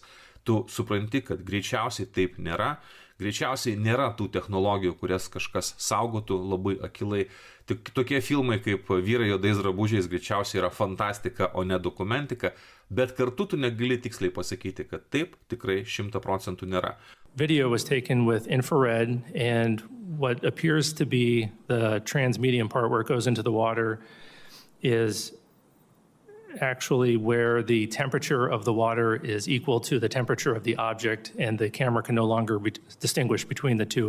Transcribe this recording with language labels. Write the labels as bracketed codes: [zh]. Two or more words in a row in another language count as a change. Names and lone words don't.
[lt] Tu supranti, kad greičiausiai taip nėra. Greičiausiai nėra tų technologijų, kurias kažkas saugotų labai akilai. Tik tokie filmai kaip Vyrai juodais drabužiais greičiausiai yra fantastika, o ne dokumentika, bet kartu tu negali tiksliai pasakyti, kad taip tikrai 100% nėra. [en] Video was taken with infrared, and what appears to be the transmedium part where it goes into the water is actually where the temperature of the water is equal to the temperature of the object, and the camera can no longer distinguish between the two.